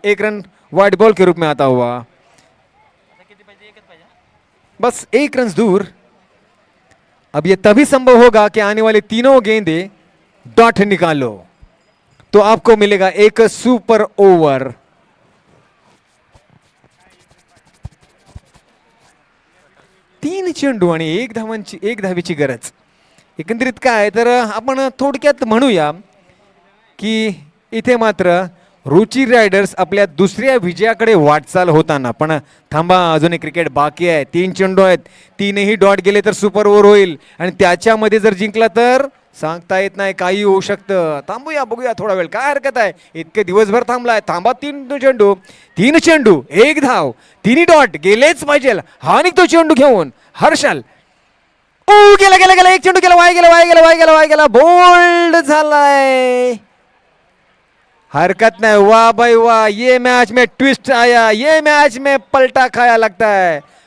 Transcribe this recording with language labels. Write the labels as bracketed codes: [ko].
[hi] 1 run white ball के रूप में आता हुआ, बस 1 रन दूर। अब ये तभी संभव होगा कि आने वाले तीनों गेंदे डॉट निकालो तो आपको मिलेगा एक सुपर ओवर। [mr] तीन चेंडू आणि 1 धावेची गरज। एकंदरीत काय तर आपण थोडक्यात म्हणूया की इथे मात्र रुची रायडर्स आपल्या दुसऱ्या विजयाकडे वाटचाल होताना, पण थांबा, अजून क्रिकेट बाकी आहे। 3 चेंडू आहेत, 3ही डॉट गेले तर सुपर ओव्हर होईल आणि त्याच्यामध्ये जर जिंकला तर सांगता येत नाही, काही होऊ शकतं। थांबूया, बघूया थोडा वेळ, काय हरकत आहे, इतके दिवसभर थांबलाय। थांबा, 3 चेंडू 1 धाव, 3 डॉट गेलेच पाहिजे। हा निघतो चेंडू घेऊन हर्षल। ओ गेला गेला गेला, 1 चेंडू गेला, वाया गेला, वाया गेला, वाया गेला, वाया गेला, बोल्ड झालाय। [hi] हरकत नहीं, वाह भाई वाह, ये मैच में ट्विस्ट आया, ये मैच में पलटा खाया लगता है।